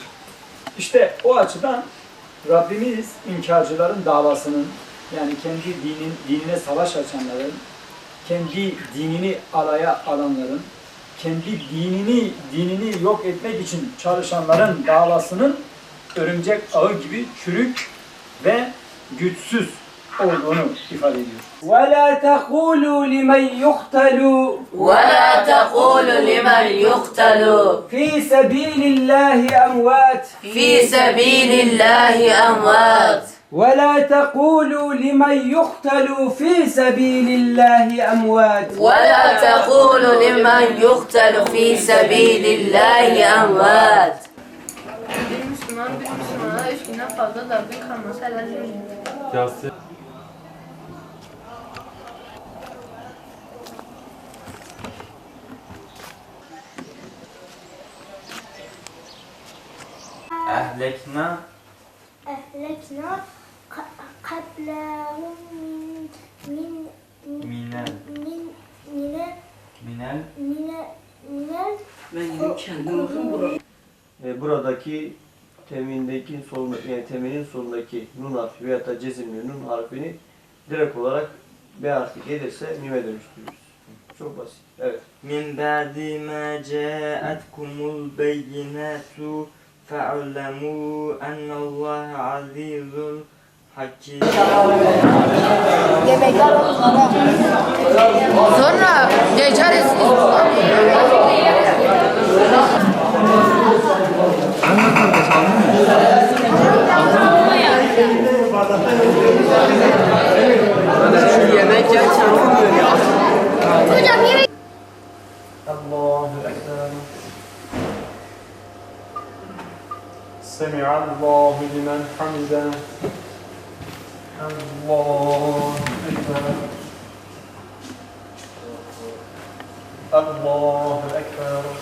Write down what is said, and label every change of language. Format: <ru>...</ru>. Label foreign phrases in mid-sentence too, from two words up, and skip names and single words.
<tr>İşte o açıdan Rabbimiz inkarcıların davasının, yani kendi dinine savaş açanların, kendi dinini alaya alanların, kendi dinini yok etmek için çalışanların davasının örümcek ağı gibi çürük ve güçsüz olduğunu ifade ediyor.</tr> <ar>وَلَا تَقُولُوا لِمَنْ يُقْتَلُ وَلَا تَقُولُوا لِمَنْ يُقْتَلُ فِي سَبِيلِ اللّٰهِ أَمْوَاتٍ فِي سَبِيلِ اللّٰهِ أَمْوَاتٍ وَلَا تَقُولُوا لِمَنْ يُقْتَلُ فِي سَبِيلِ اللّٰهِ أَمْوَاتٍ وَلَا تَقُولُوا لِمَنْ يُقْتَلُ فِي سَبِيلِ اللّٰهِ أَمْوَاتٍ</ar> <tr>Bir Müslümana 3 günden fazla darbe kalması helal değil. Yasin.</tr> <ar>أهلكنا قبلهم من</ar> <tr>buradaki temindeki yani teminin sonundaki nun harfi veya da cezimli nun harfini direkt olarak B harfi gelirse mime dönüştürürüz. Çok basit. Evet.</tr> <ar>من بعد ما جاءتكم البينات فاعلموا أن الله عزيز حكيم.</ar> <tr>Sonra geçeriz. Yemek yerken olmuyor ya.</tr> <ar>الله أكبر. سمع الله لمن حمده. الله أكبر. الله أكبر.</ar>